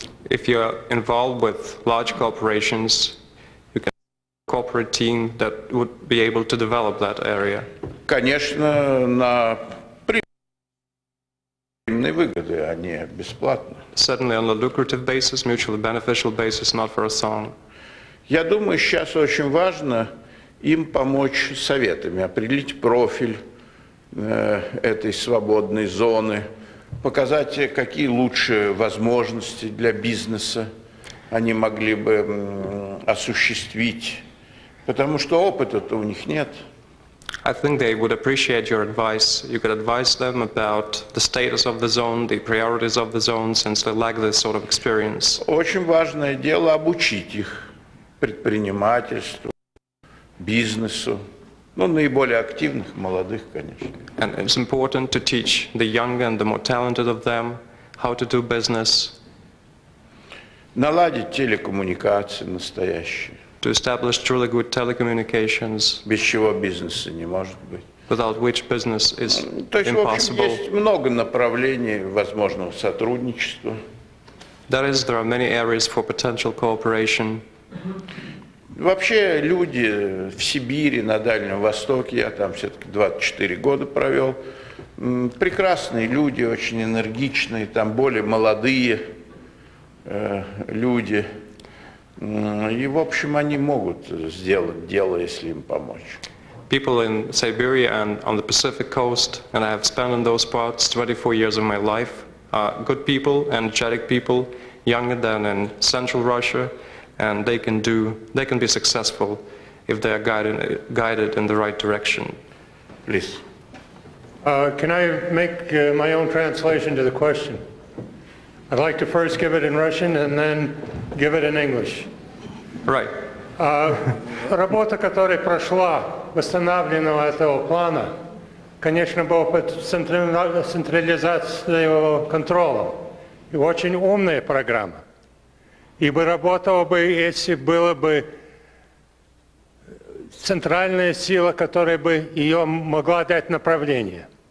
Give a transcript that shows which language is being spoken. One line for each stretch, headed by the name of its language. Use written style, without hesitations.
English: If you're involved with large corporations, you can have a corporate team that would be able to develop that area.
Russian: Конечно, на взаимные выгоды, а не бесплатно.
English: Certainly on a lucrative basis, mutually beneficial basis, not for a song.
Russian: Я думаю, сейчас очень важно им помочь советами, определить профиль этой свободной зоны, показать, какие лучшие возможности для бизнеса они могли бы осуществить, потому что опыта-то у них нет.
English: I think they would appreciate your advice. You could advise them about the status of the zone, the priorities of the zone, since they lack this sort of experience.
Russian: Очень важное дело обучить их предпринимательству, бизнесу, ну, наиболее активных, молодых, конечно.
English: And it's important to teach the young and the more talented of them how to do business.
Russian: Наладить телекоммуникации настоящие.
English: To establish truly good telecommunications,
Russian: без чего бизнеса не может быть.
English: Without which business is
Russian: То есть,
English: impossible.
Russian: в общем, есть много направлений возможного сотрудничества.
English: That is, there are many areas for potential cooperation.
Russian: Вообще люди в Сибири, на Дальнем Востоке, я там все-таки 24 года провел, прекрасные люди, очень энергичные, там более молодые люди. И, в общем, они могут сделать дело, если им помочь.
English: People in Siberia and on the Pacific coast, and I have spent in those parts 24 years of my life, are good people, energetic people, younger than in Central Russia, and they can be successful if they are guided in the right direction. Please. Can I make my own translation to the question? I'd like to first give it in Russian and then give it in English. Right.
Russian: Работа, которая прошла восстанавливания этого плана, конечно, была под централизацией контроля. И очень умная программа. И бы работала бы, если была бы центральная сила, которая бы ее могла дать направление.